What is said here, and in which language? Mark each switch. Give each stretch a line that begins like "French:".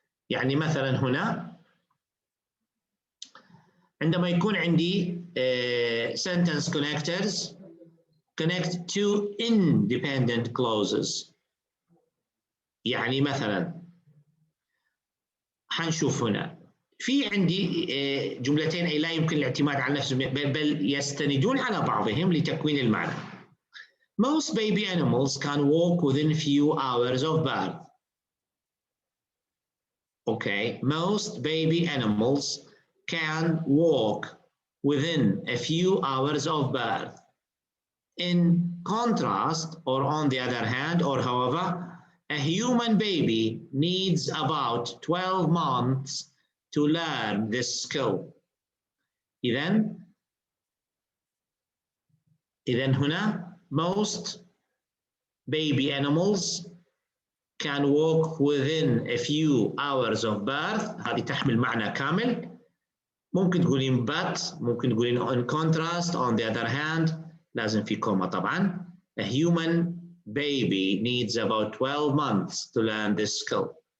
Arabic: يعني مثلا هنا عندما يكون عندي
English: sentence connectors connect two independent clauses.
Arabic: يعني مثلا حنشوف هنا في عندي جملتين أي لا يمكن الاعتماد على نفسهم، بل يستندون على بعضهم لتكوين المعنى.
English: Most baby animals can walk within few hours of birth. Okay, most baby animals can walk within a few hours of birth. In contrast, or on the other hand, or however, a human baby needs about 12 months to learn this skill.
Arabic: إذن هنا
English: most baby animals can walk within a few hours of birth،
Arabic: هذه تحمل معنى كامل. ممكن تقولين but، ممكن تقولين in contrast،
English: on the other hand،
Arabic: لازم في كوما طبعا.
English: A human baby needs about 12 months to learn this skill.